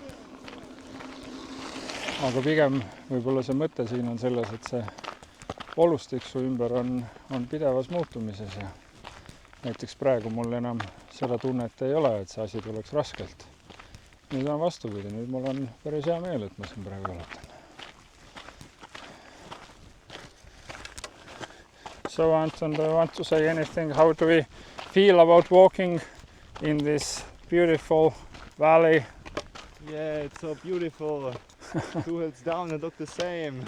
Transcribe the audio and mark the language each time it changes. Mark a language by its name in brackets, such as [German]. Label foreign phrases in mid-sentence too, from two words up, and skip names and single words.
[Estonian] Aga pigem võib-olla see mõte siin on selles, et see olustik su ümber on pidevas muutumises ja näiteks praegu mul enam seda tunnet ei ole, et see asi tuleks raskelt. Nüüd on vastupidi, nüüd mul on päris hea meel, et ma siin praegu jalutan. [English] So Anton, do you want to say anything? How do we feel about walking in this beautiful valley? Yeah, it's so beautiful. 2 hills down and look the same.